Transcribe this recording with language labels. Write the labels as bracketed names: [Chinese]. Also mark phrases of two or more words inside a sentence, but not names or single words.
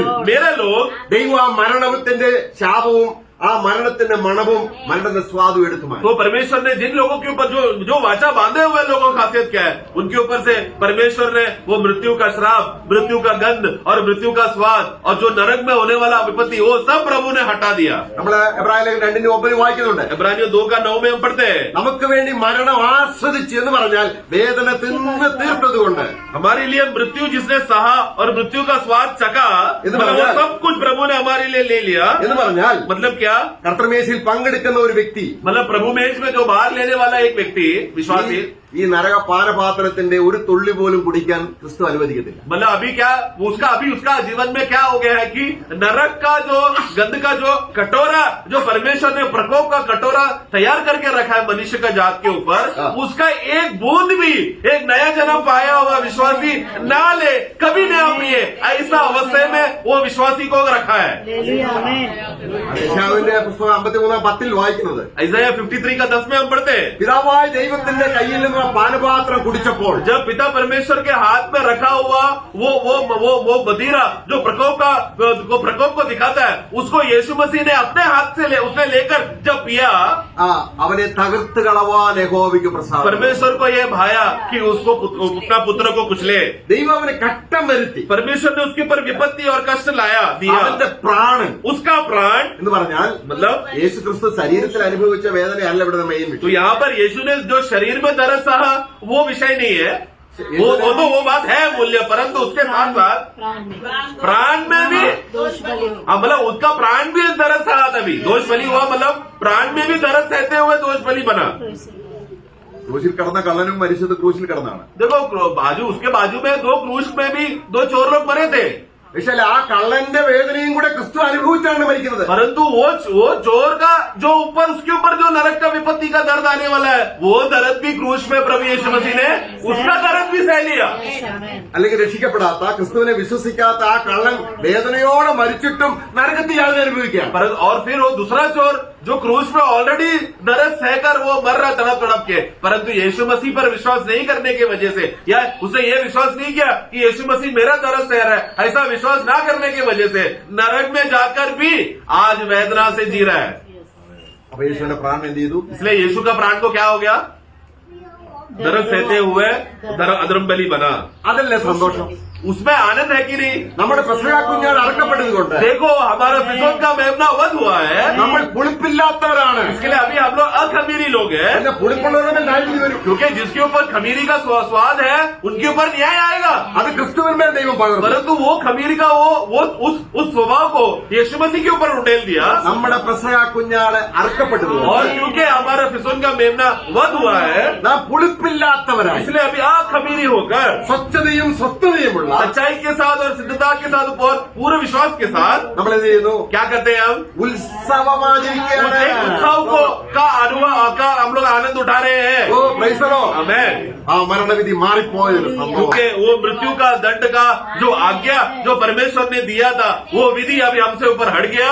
[Hindi] मेरे लोग [Malayalam] ദൈവം ആ മരണത്തിന്റെ ശാപവും ആ മരണത്തിന്റെ മണവും മരണത്തിന്റെ സ്വാദും എടുത്തു മാറ്റി. [Hindi] तो परमेश्वर ने जिन लोगों के ऊपर जो वाचा बांधे हुए लोगों की खासियत क्या है, उनके ऊपर से परमेश्वर ने वो मृत्यु का श्राप, मृत्यु का गंध और मृत्यु का स्वाद और जो नरक में होने वाला विपत्ति वो सब प्रभु ने हटा दिया। [Malayalam] നമ്മള് എബ്രായലേഖനം 2:9 വായിക്കുന്നുണ്ട്. [Hindi] इब्रानियों 2:9 में हम पढ़ते हैं, [Malayalam] നമുക്ക് വേണ്ടി മരണം ആസ്വദിച്ചു എന്ന് പറഞ്ഞാൽ വേദന തിന്ന് തീർത്തതുകൊണ്ട് [Hindi] हमारे लिए मृत्यु जिसने सहा और मृत्यु का स्वाद चखा, मतलब वो सब कुछ प्रभु ने हमारे लिए ले लिया। [Malayalam] എന്ന് പറഞ്ഞാൽ [Hindi] मतलब क्या? [Malayalam] കർത്തൃമേശയിൽ പങ്കെടുക്കുന്ന ഒരു വ്യക്തി, [Hindi] मतलब प्रभु मेज में जो बाहर लेने वाला एक व्यक्ति विश्वासी, [Malayalam] ഈ നരക പാനപാത്രത്തിന്റെ ഒരു തുള്ളി പോലും കുടിക്കാൻ ക്രിസ്തു അനുവദിക്കത്തില്ല. [Hindi] मतलब अभी क्या उसका जीवन में क्या हो गया है कि नरक का जो गंध का जो कटोरा, जो परमेश्वर ने प्रकोप का कटोरा तैयार करके रखा है मनुष्य का जात के ऊपर, उसका एक बूंद भी एक नया जन्म पाया हुआ विश्वासी ना ले, कभी नहीं पिए, ऐसा अवस्था में वो विश्वासी को रखा है। हालेलुया, आमीन। [Malayalam] യശയ്യാവിന്റെ പുസ്തകം 53:10 വായിക്കുന്നത്, [Hindi] Isaiah 53 का 10 में हम पढ़ते हैं, [Malayalam] പിതാവായ ദൈവത്തിന്റെ കയ്യിൽ നിന്ന് പാനപാത്രം കുടിച്ചപ്പോൾ [Hindi] जब पिता परमेश्वर के हाथ में रखा हुआ वो मदिरा जो प्रकोप को दिखाता है, उसको यीशु मसीह ने अपने हाथ से उसने लेकर जब पिया, [Malayalam] അവനെ തകർത്ത് കളവാൻ യഹോവയ്ക്ക് പ്രസാദം. [Hindi] परमेश्वर को यह भाया कि उसको अपना पुत्र को कुचले। [Malayalam] ദൈവം അവനെ കട്ടം വരുത്തി. [Hindi] परमेश्वर ने उसके ऊपर विपत्ति और कष्ट लाया, दिया। [Malayalam] അവന്റെ പ്രാണൻ [Hindi] उसका प्राण, [Malayalam] എന്ന് പറഞ്ഞാൽ [Hindi] मतलब [Malayalam] യേശു ക്രിസ്തു ശരീരത്തിൽ അനുഭവിച്ച വേദനയല്ല ഇവിടെ മെയിൻ [Hindi] तो [Malayalam] വിഷയം. [Hindi] यहाँ पर यीशु ने जो शरीर में दर्द सहा वो विषय नहीं है, वो बात है मूल्य, परंतु उसके साथ साथ प्राण में भी दोष बलि हुई। मतलब उसका प्राण भी दर्द सहा तभी दोष बलि हुआ, मतलब प्राण में भी दर्द सहते हुए दोष बलि बना। [Malayalam] ക്രൂശിൽ കിടന്ന കള്ളനും മരിച്ചത് ക്രൂശിൽ കിടന്നാണ്. [Hindi] देखो उसके बाजू में 2 क्रूस में भी 2 चोर लोग मरे थे, [Malayalam] പക്ഷേ ആ കള്ളന്റെ വേദനയും കൂടെ ക്രിസ്തു അനുഭവിച്ചാണ് മരിക്കുന്നത്. [Hindi] परंतु वो चोर का जो ऊपर उसके ऊपर जो नरक का विपत्ति का दर्द आने वाला है, वो दर्द भी क्रूस में प्रभु यीशु मसीह ने उसका दर्द भी सह लिया। [Malayalam] അല്ലെങ്കിൽ രക്ഷിക്കപ്പെടാത്ത ക്രിസ്തുവിനെ വിശ്വസിക്കാത്ത ആ കള്ളൻ വേദനയോടെ മരിച്ചിട്ടും നരകത്തിൽ യാതൊരു അനുഭവിക്കാം. [Hindi] और फिर वो दूसरा चोर जो क्रूस में ऑलरेडी दर्द सहकर वो मर रहा तड़प तड़प के, परंतु यीशु मसीह पर विश्वास नहीं करने की वजह से, या उसने ये विश्वास नहीं किया कि यीशु मसीह मेरा दर्द सह रहा है, ऐसा विश्वास ना करने की वजह से नरक में जाकर भी आज वेदना से जी रहा है। [Malayalam] അപ്പൊ യേശുവിന്റെ പ്രാണൻ എന്ത് ചെയ്തു? [Hindi] इसलिए यीशु का प्राण को क्या हो गया? दर्द सहते हुए अधर्म बलि बना। [Malayalam] അതല്ലേ സന്തോഷം? [Hindi] उसमें आनंद है कि नहीं? [Malayalam] നമ്മുടെ പെസഹ കുഞ്ഞാട് അറക്കപ്പെട്ടത് കൊണ്ട് [Hindi] देखो हमारा फिसोन का मेमना वध हुआ है, [Malayalam] നമ്മൾ പുളിപ്പില്ലാത്തവരാണ്. [Hindi] इसके लिए अभी हम लोग अखमीरी लोग हैं, [Malayalam] എന്നെ പുളിപ്പുള്ളവരുടെ ന്യായവിധി വരും. [Hindi] क्योंकि जिसके ऊपर खमीरी का स्वाद है उनके ऊपर न्याय आएगा। [Malayalam] അത് ക്രിസ്തുവിന്മേൽ ദൈവം പകർന്നു. [Hindi] परंतु वो खमीरी का वो उस स्वभाव को यीशु मसीह के ऊपर उंडेल दिया, [Malayalam] നമ്മുടെ പെസഹ കുഞ്ഞാട് അറക്കപ്പെട്ടത് [Hindi] और क्योंकि हमारा फिसोन का मेमना वध हुआ है, [Malayalam] നാം പുളിപ്പില്ലാത്തവരാണ്. [Hindi] इसलिए अभी अखमीरी होकर [Malayalam] സ്വച്ഛതയും സ്വസ്ഥതയുമുള്ള [Hindi] सच्चाई के साथ और सिद्धता के साथ और पूरे विश्वास के साथ [Malayalam] നമ്മൾ എന്ത് ചെയ്യുന്നു? [Hindi] क्या करते हैं? हम [Malayalam] ഉത്സവമാചരിക്കുകയാണ്. [Hindi] उस एक उत्सव का अनुभव का हम लोग आनंद उठा रहे हैं। [English] Oh praise the Lord. [Hindi] आमेन। [Malayalam] ആ മരണവിധി മാറിപ്പോയത് സംഭവം. [Hindi] क्योंकि वो मृत्यु का दंड का जो आज्ञा जो परमेश्वर ने दिया था, वो विधि अभी हमसे ऊपर हट गया।